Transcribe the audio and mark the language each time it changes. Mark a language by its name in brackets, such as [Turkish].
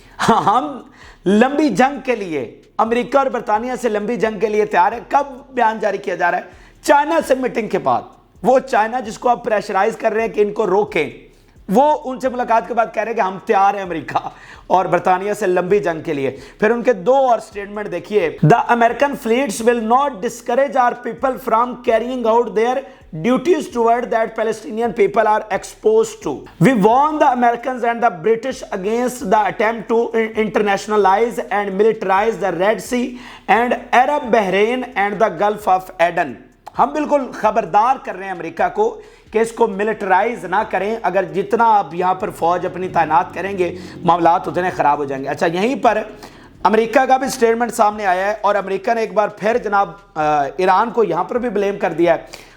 [Urdu] ہم لمبی جنگ کے لیے امریکہ اور برطانیہ سے لمبی جنگ کے لیے تیار ہے۔ کب بیان جاری کیا جا رہا ہے؟ چائنا سے میٹنگ کے بعد، وہ چائنا جس کو آپ پریشرائز کر رہے ہیں کہ ان کو روکیں، وہ ان سے ملاقات کے بعد کہہ رہے ہیں کہ ہم تیار ہیں امریکہ اور برطانیہ سے لمبی جنگ کے لیے. پھر ان کے دو اور سٹیٹمنٹ دیکھیے. [English] The American fleets will not discourage our people from carrying out their duties toward that Palestinian people are exposed to. We warn the Americans and the British against the attempt to internationalize and militarize the Red Sea and Arab Bahrain and the Gulf of Aden. [Urdu] ہم بالکل خبردار کر رہے ہیں امریکہ کو کہ اس کو militarise نہ کریں. اگر جتنا آپ یہاں پر فوج اپنی تعینات کریں گے معاملات اتنے خراب ہو جائیں گے. اچھا یہیں پر امریکہ کا بھی سٹیٹمنٹ سامنے آیا ہے اور امریکہ نے ایک بار پھر جناب ایران کو یہاں پر بھی بلیم کر دیا ہے.